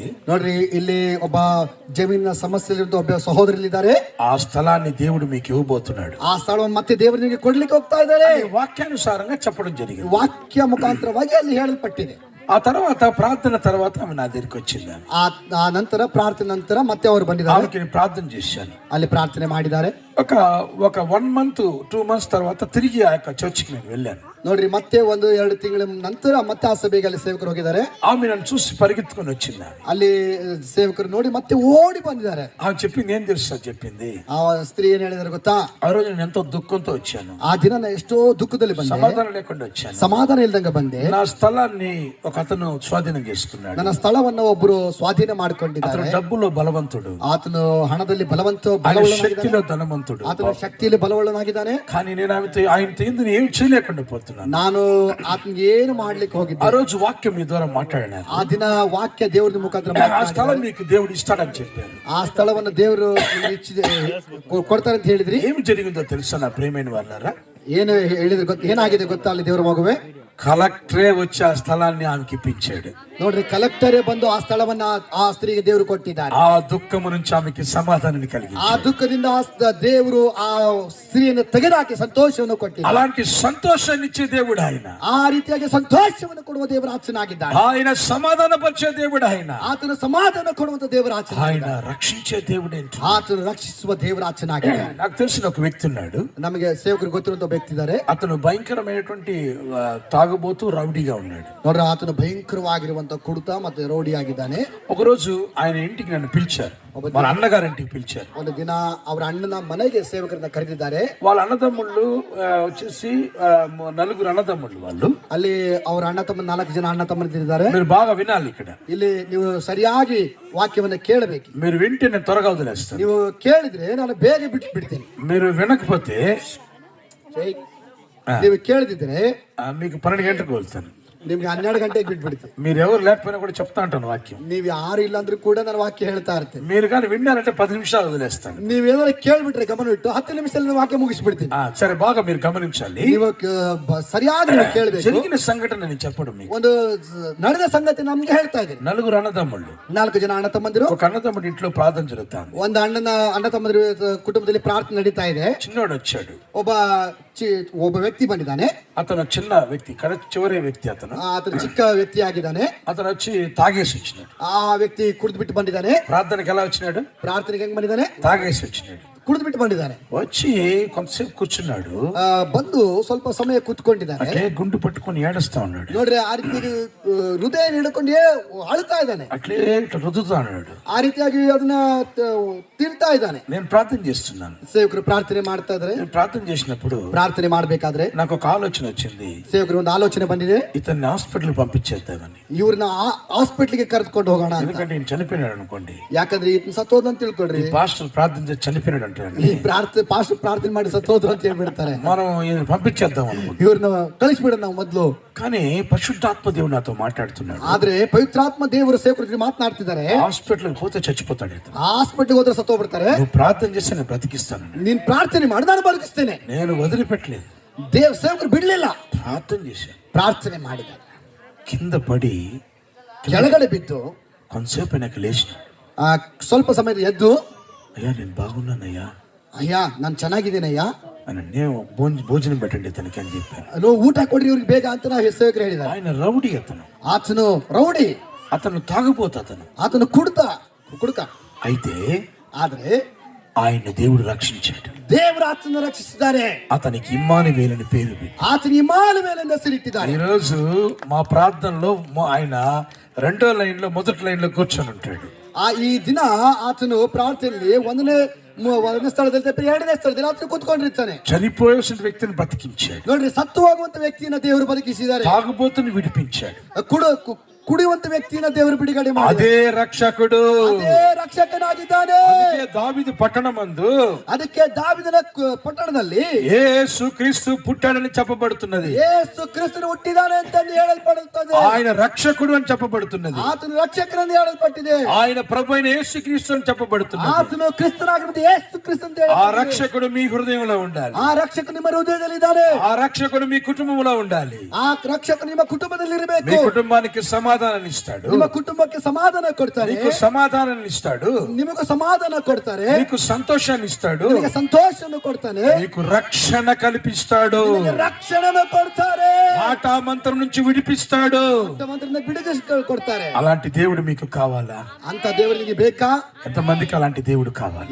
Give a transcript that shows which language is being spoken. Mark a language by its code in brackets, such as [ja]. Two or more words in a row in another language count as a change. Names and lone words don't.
[kn] ನೋಡ್ರಿ, ಇಲ್ಲಿ ಒಬ್ಬ ಜಮೀನಿನ ಸಮಸ್ಯೆ ಒಬ್ಬ ಸಹೋದರರಿದ್ದಾರೆ. [te] ఆ స్థలాన్ని దేవుడు మీకు ఇవ్వబోతున్నాడు. [kn] ಆ ಸ್ಥಳವನ್ನು ಮತ್ತೆ ದೇವರು ನಿಮಗೆ ಕೊಡ್ಲಿಕ್ಕೆ ಹೋಗ್ತಾ ಇದ್ದಾರೆ. [te] వాక్యానుసారంగా చెప్పడం జరిగింది. [kn] ವಾಕ್ಯ ಮುಖಾಂತರವಾಗಿ ಅಲ್ಲಿ ಹೇಳಲ್ಪಟ್ಟಿದೆ. [te] ఆ తర్వాత ప్రార్థన తర్వాత ఆమె నా దగ్గరికి వచ్చింది. [kn] ಆ ನಂತರ ಪ್ರಾರ್ಥನೆ ನಂತರ ಮತ್ತೆ ಅವರು ಬಂದಿದ್ದಾರೆ. [te] ఆమెకి నేను ప్రార్థన చేశాను. [kn] ಅಲ್ಲಿ ಪ್ರಾರ್ಥನೆ ಮಾಡಿದ್ದಾರೆ. [te] ఒక [en] 1 month 2 months [te] తర్వాత తిరిగి ఆ యొక్క చర్చికి నేను వెళ్ళాను. [kn] ನೋಡ್ರಿ, ಮತ್ತೆ 1-2 ತಿಂಗಳ ನಂತರ ಮತ್ತೆ ಆ ಸಭೆಗೆ ಅಲ್ಲಿ ಸೇವಕರು ಹೋಗಿದ್ದಾರೆ. [te] ఆమె నన్ను చూసి పరిగెత్తుకొని వచ్చింది. [kn] ಅಲ್ಲಿ ಸೇವಕರು ನೋಡಿ ಮತ್ತೆ ಓಡಿ ಬಂದಿದ್ದಾರೆ. [te] ఆమె చెప్పింది ఏం తెలుసా చెప్పింది, [kn] ಆ ಸ್ತ್ರೀ ಏನ್ ಹೇಳಿದಾರೆ ಗೊತ್ತಾ? [te] ఆ రోజు నేను ఎంతో దుఃఖంతో వచ్చాను, [kn] ಆ ದಿನ ನಾನು ಎಷ್ಟೋ ದುಃಖದಲ್ಲಿ ಬಂದೆ, [te] సమాధానం లేకుండా వచ్చాను, [kn] ಸಮಾಧಾನ ಇಲ್ದಂಗ ಬಂದೆ. [te] నా స్థలాన్ని ఒక అతను స్వాధీనం చేసుకున్నాడు. [kn] ನನ್ನ ಸ್ಥಳವನ್ನು ಒಬ್ಬರು ಸ್ವಾಧೀನ ಮಾಡ್ಕೊಂಡಿದ್ದಾರೆ. [te] అతను డబ్బులో బలవంతుడు, [kn] ಆತನು ಹಣದಲ್ಲಿ [te] శక్తిలో ధనవంతుడు, [kn] ಆತನ ಶಕ್ತಿಯಲ್ಲಿ ಬಲವುಳ್ಳನಾಗಿದ್ದಾನೆ. [te] కానీ నేను ఆయనతో ఎందుకు ఏం చేయలేకుండా పోతున్నాను. [kn] ನಾನು ಆತನಿಗೆ ಏನು ಮಾಡ್ಲಿಕ್ಕೆ ಹೋಗಿದ್ದೆ. [te] ఆ రోజు వాక్యం మీ ద్వారా మాట్లాడాను. [kn] ಆ ದಿನ ವಾಕ್ಯ ದೇವರ ಮುಖಾಂತರ [te] ఆ స్థలం మీకు దేవుడు ఇస్తాడని చెప్పారు. [kn] ಆ ಸ್ಥಳವನ್ನು ದೇವರು ಕೊಡ್ತಾರೆ ಅಂತ ಹೇಳಿದ್ರಿ. [te] ఏమి జరిగిందో తెలుసా నా ప్రియమైన వాళ్ళారా? [kn] ಏನು ಹೇಳಿದ್ರೆ ಏನಾಗಿದೆ ಗೊತ್ತಾ? ಅಲ್ಲಿ ದೇವರ ಮಗುವೆ [te] కలెక్టరే వచ్చి ఆ స్థలాన్ని ఆమెకి ఇప్పించాడు. [kn] ನೋಡ್ರಿ, ಕಲೆಕ್ಟರೇ ಬಂದು ಆ ಸ್ಥಳವನ್ನ ಆ ಸ್ತ್ರೀಗೆ ದೇವರು ಕೊಟ್ಟಿದ್ದಾರೆ. [te] ఆ దుఃఖము నుంచి ఆమెకి సమాధానాన్ని కలిగించాడు. [kn] ಆ ದುಃಖದಿಂದ ದೇವರು ಆ ಸ್ತ್ರೀಯನ್ನು ತೆಗೆದುಹಾಕಿ ಸಂತೋಷವನ್ನು ಕೊಟ್ಟಿದ್ದಾರೆ. [te] అలాంటి సంతోషాన్ని ఇచ్చే దేవుడు ఆయన. [kn] ಆ ರೀತಿಯಾಗಿ ಸಂತೋಷವನ್ನು ಕೊಡುವ ದೇವರ ಆಚನಾಗಿದ್ದಾನೆ. [te] ఆయన సమాధాన పరిచే దేవుడు ఆయన. [kn] ಆತನ ಸಮಾಧಾನ ಕೊಡುವಂತ ದೇವರ ಆಚನ, [te] ఆయన రక్షించే దేవుడు ఏంటి, [kn] ಆತನು ರಕ್ಷಿಸುವ ದೇವರ ಆಚನಾಗಿದ್ದಾನೆ. [te] నాకు తెలిసిన ఒక వ్యక్తి ఉన్నాడు, [kn] ನಮಗೆ ಸೇವಕರು ಗೊತ್ತಿರುವಂತ ವ್ಯಕ್ತಿ ಇದ್ದಾರೆ. [te] అతను భయంకరమైనటువంటి తాగుబోతూ రౌడీగా ఉన్నాడు. [kn] ನೋಡ್ರಿ, ಆತನು ಭಯಂಕರವಾಗಿರುವಂತ ಕುಡುತ ಮತ್ತೆ ರೌಡಿ ಆಗಿದ್ದಾನೆ. [te] ఒకరోజు ఆయన ఇంటికి నన్ను పిలిచారు, వాళ్ళ అన్నగారింటికి పిలిచారు. [kn] ಒಂದು ದಿನ ಅವರ ಅಣ್ಣನ ಮನೆಗೆ ಸೇವಕರನ್ನ ಕರೆದಿದ್ದಾರೆ. [te] వాళ్ళ అన్నదమ్ముళ్ళు వచ్చేసి 4 అన్నదమ్ముళ్ళు వాళ్ళు. [kn] ಅಲ್ಲಿ ಅವರ ಅಣ್ಣ ತಮ್ಮ 4 ಜನ ಅಣ್ಣ ತಮ್ಮಂದಿರಿದ್ದಾರೆ. [te] మీరు బాగా వినాలి ఇక్కడ. [kn] ಇಲ್ಲಿ ನೀವು ಸರಿಯಾಗಿ ವಾಕ್ಯವನ್ನ ಕೇಳಬೇಕು. [te] మీరు వింటే నేను త్వరగా వదిలేస్తాను. [kn] ನೀವು ಕೇಳಿದ್ರೆ ನಾನು ಬೇಗ ಬಿಟ್ಟು ಬಿಡ್ತೇನೆ. [te] మీరు వినకపోతే, [kn] ನೀವು ಕೇಳದಿದ್ರೆ [te] మీకు 12 గంటలకు వెళ్తాను. [kn] ನಿಮ್ಗೆ 12 ಗಂಟೆಗೆ ಬಿಟ್ಟು ಬಿಡ್ತೇನೆ. [te] మీరు ఎవరు లేకపోయినా కూడా చెప్తా ఉంటాను వాక్యం. [kn] ನೀವು ಯಾರು ಇಲ್ಲ ಅಂದ್ರೂ ಕೂಡ ನಾನು ವಾಕ್ಯ ಹೇಳ್ತಾ ಇರ್ತೇನೆ. [te] మీరు కానీ విన్నారంటే 10 నిమిషాలు వదిలేస్తాను. [kn] ನೀವೇನಾದ್ರು ಕೇಳ್ಬಿಟ್ರೆ ಗಮನ ಇಟ್ಟು 10 ನಿಮಿಷದಲ್ಲಿ ವಾಕ್ಯ ಮುಗಿಸ್ಬಿಡ್ತೀನಿ. [te] సరే, బాగా మీరు గమనించాలి. [kn] ನೀವು ಸರಿಯಾಗಿ ಕೇಳಬೇಕು. [te] జరిగిన సంఘటన నేను చెప్పడం మీకు. [kn] ಒಂದು ನಡೆದ ಸಂಗತಿ ನಮ್ಗೆ ಹೇಳ್ತಾ ಇದ್ದೀನಿ. [te] 4 అన్నదమ్ముళ్ళు, [kn] 4 ಜನ ಅಣ್ಣ ತಮ್ಮಂದಿರು. [te] ఒక అన్నదమ్ముడి ఇంట్లో ప్రార్థన జరుగుతాను. [kn] ಒಂದು ಅಣ್ಣ ತಮ್ಮಂದಿರ ಕುಟುಂಬದಲ್ಲಿ ಪ್ರಾರ್ಥನೆ ನಡೀತಾ ಇದೆ. [te] చిన్నోడు వచ్చాడు, [kn] ಒಬ್ಬ ವ್ಯಕ್ತಿ ಬಂದಿದ್ದಾನೆ. [te] అతను చిన్న వ్యక్తి, చివరి వ్యక్తి. [kn] ಆತನು ಚಿಕ್ಕ ವ್ಯಕ್ತಿ ಆಗಿದ್ದಾನೆ. [te] అతను వచ్చి తాగేసి వచ్చినాడు. [kn] ಆ ವ್ಯಕ್ತಿ ಕುಡಿದು ಬಿಟ್ಟು ಬಂದಿದ್ದಾನೆ. [te] ప్రార్థనకి ఎలా వచ్చినాడు? [kn] ಪ್ರಾರ್ಥನೆಗೆ ಹೆಂಗ್ ಬಂದಿದ್ದಾನೆ? [te] తాగేసి వచ్చినాడు. [kn] ಕುಡಿದು ಬಿಟ್ಟು ಬಂದಿದ್ದಾನೆ. [te] వచ్చి కొంతసేపు కూర్చున్నాడు. [kn] ಬಂದು ಸ್ವಲ್ಪ ಸಮಯ ಕೂತ್ಕೊಂಡಿದ್ದಾನೆ. [te] అట్లే గుండు పట్టుకొని ఏడుస్తా ఉన్నాడు. [kn] ನೋಡ್ರಿ, ಆ ರೀತಿ ಹೃದಯ ಹಿಡ್ಕೊಂಡು ಅಳ್ತಾ ಇದ್ದಾನೆ. [te] అట్లే ఇట్లా రుద్దుతా ఉన్నాడు. [kn] ಆ ರೀತಿಯಾಗಿ ಅದನ್ನ ತಿರ್ತಾ ಇದ್ದಾನೆ. [te] నేను ప్రార్థన చేస్తున్నాను. [kn] ಸೇವಕರು ಪ್ರಾರ್ಥನೆ ಮಾಡ್ತಾ ಇದ್ದಾರೆ. [te] నేను ప్రార్థన చేసినప్పుడు [kn] ಪ್ರಾರ್ಥನೆ ಮಾಡ್ಬೇಕಾದ್ರೆ [te] నాకు ఒక ఆలోచన వచ్చింది. [kn] ಸೇವಕರು ಒಂದು ಆಲೋಚನೆ ಬಂದಿದೆ. [te] ఇతన్ని హాస్పిటల్ పంపించేద్దామని. [kn] ಇವ್ರನ್ನ ಹಾಸ್ಪಿಟ್ಲಿಗೆ ಕರೆದುಕೊಂಡು ಹೋಗೋಣ ಅಂತ. [te] ఎందుకంటే ఈయన చనిపోయినాడు అనుకోండి. [kn] ಯಾಕಂದ್ರೆ ಈತ ಸತ್ತೋದ ಅಂತ ತಿಳ್ಕೊಡ್ರಿ. [te] పాస్టర్ ప్రార్థన చేసి చనిపోయినాడు అంటాడు. [kn] ಈ ಪಾಸ್ಟರ್ ಪ್ರಾರ್ಥನೆ ಮಾಡಿ ಸತ್ತೋದ್ರು ಅಂತ ಹೇಳ್ಬಿಡ್ತಾರೆ. [te] మనం ఈయన పంపించేద్దాం అనుకుంటున్నాం. [kn] ಇವ್ರನ್ನ ಕಳಿಸ್ಬಿಡೋಣ ನಾವು ಮೊದಲು. [te] కానీ పరిశుద్ధాత్మ దేవుడు నాతో మాట్లాడుతున్నాడు. [kn] ಆದ್ರೆ ಪವಿತ್ರಾತ್ಮ ದೇವರು ಸೇವಕರು ಮಾತನಾಡ್ತಿದ್ದಾರೆ. [te] హాస్పిటల్ పోతే చచ్చిపోతాడు ఇతను. [kn] ಹಾಸ್ಪಿಟಲ್ ಹೋದ್ರೆ ಸತ್ತೋಗ್ಬಿಡ್ತಾರೆ. [te] నువ్వు ప్రార్థన చేస్తే నేను బ్రతికిస్తాను. [kn] ನೀನ್ ಪ್ರಾರ್ಥನೆ ಮಾಡಿ ನಾನು ಬದುಕಿಸ್ತೇನೆ. [te] నేను వదిలిపెట్టలేదు. [kn] ಸೇವಕರು ಬಿಡ್ಲಿಲ್ಲ. [te] ప్రార్థన చేశాను. [kn] ಪ್ರಾರ್ಥನೆ ಮಾಡಿದ್ದಾರೆ. [te] కింద పడి [kn] ಕೆಳಗಡೆ ಬಿದ್ದು [te] కొంతసేపు వెనక లేచిన. [kn] ಸ್ವಲ್ಪ ಸಮಯದ ಎದ್ದು, [te] అయ్యా నేను బాగున్నానయ్యా, [kn] ಅಯ್ಯ ನಾನು ಚೆನ್ನಾಗಿದ್ದೀನಯ್ಯ, [te] నేను భోజనం పెట్టండి ఇతనికి అని చెప్పాను. [kn] ಊಟ ಕೊಡ್ರಿ ಇವ್ರಿಗೆ ಬೇಗ ಅಂತ ನಾವು ಸೇವಕರು ಹೇಳಿದ್ದಾರೆ. [te] ఆయన రౌడీ అతను. [kn] ಆತನು ರೌಡಿ, [te] అతను తాగుబోతు, [kn] ಆತನು ಕುಡುಕ. [te] అయితే [kn] ಆದ್ರೆ [te] ఆయన దేవుడు రక్షించాడు. [kn] ದೇವರ ಆತನ ರಕ್ಷಿಸಿದ್ದಾರೆ. [te] అతనికి ఇమ్మానువేలు అని పేరు పెట్టి [kn] ಆತನ ಇಮ್ಮಾನುವೇಲ್ ಎಂದು ಹೆಸರಿಟ್ಟಿದ್ದಾರೆ. [te] ఈ రోజు మా ప్రార్థనలో ఆయన 2వ లైన్లో 1వ లైన్లో కూర్చొని ఉంటాడు. [kn] ಈ ದಿನ ಆತನು ಪ್ರಾರ್ಥನೆಯಲ್ಲಿ ಒಂದನೇ ಸ್ಥಳದಲ್ಲಿ 2ನೇ ಸ್ಥಳದಲ್ಲಿ ಆತನು ಕೂತ್ಕೊಂಡಿರ್ತಾನೆ. [te] చనిపోయేసిన వ్యక్తిని బ్రతికించాడు. [kn] ನೋಡ್ರಿ, ಸತ್ತು ಹೋಗುವಂತ ವ್ಯಕ್ತಿಯನ್ನ ದೇವರು ಬದುಕಿಸಿದ್ದಾರೆ. [te] తాగుబోతుని విడిపించాడు. [kn] ಕುಡಿಯುವಂತ ವ್ಯಕ್ತಿಯನ್ನ ದೇವರು ಬಿಡುಗಡೆ ಮಾಡಿ [te] అదే రక్షకుడు, [kn] ಅದೇ ರಕ್ಷಕನಾಗಿದ್ದಾನೆ. [te] దావీదు పట్టణమందు, [kn] ಅದಕ್ಕೆ ದಾವೀದನ ಪಟ್ಟಣದಲ್ಲಿ [te] యేసు క్రీస్తు పుట్టాడని చెప్పబడుతున్నది. [kn] ಯೇಸು ಕ್ರಿಸ್ತನು ಹುಟ್ಟಿದಾನೆ ಅಂತ ಹೇಳಲ್ಪಡುತ್ತದೆ. [te] ఆయన రక్షకుడు అని చెప్పబడుతున్నది. [kn] ಆತನು ರಕ್ಷಕನೆಂದು ಹೇಳಲ್ಪಟ್ಟಿದೆ. [te] ఆయన ప్రభు అయిన యేసు క్రీస్తు అని చెప్పబడుతున్నది. [kn] ಆತನು ಕ್ರಿಸ್ತನಾಗಿರುವುದು ಯೇಸು ಕ್ರಿಸ್ತ ಅಂತ [te] ఆ రక్షకుడు మీ హృదయంలో ఉండాలి. [kn] ಆ ರಕ್ಷಕ ನಿಮ್ಮ ಹೃದಯದಲ್ಲಿ ಇದ್ದಾನೆ. [te] ఆ రక్షకుడు మీ కుటుంబంలో ఉండాలి. [kn] ಆ ರಕ್ಷಕ ನಿಮ್ಮ ಕುಟುಂಬದಲ್ಲಿ ಇರಬೇಕು. [te] మీ కుటుంబానికి సమాధానం సమాధానాన్ని ఇస్తాడు. [kn] ನಿಮ್ಮ ಕುಟುಂಬಕ್ಕೆ ಸಮಾಧಾನ ಕೊಡ್ತಾರೆ. [te] నీకు సమాధానాన్ని ఇస్తాడు. [kn] ನಿಮಗೆ ಸಮಾಧಾನ ಕೊಡ್ತಾರೆ. [te] నీకు సంతోషాన్ని ఇస్తాడు. [kn] ನಿಮಗೆ ಸಂತೋಷವನ್ನು ಕೊಡ್ತಾನೆ. [te] నీకు రక్షణ కల్పిస్తాడు. [kn] ನಿಮಗೆ ರಕ್ಷಣೆಯನ್ನು ಕೊಡ್ತಾರೆ. [te] మాట మంత్రం నుంచి విడిపిస్తాడు. [kn] ಮಂತ್ರದಿಂದ ಬಿಡುಗಡೆ ಕೊಡ್ತಾರೆ. [te] అలాంటి దేవుడు మీకు కావాలా? [kn] ಅಂತ ದೇವರಿಗೆ ಬೇಕಾ? [te] ఎంతమందికి అలాంటి దేవుడు కావాలి?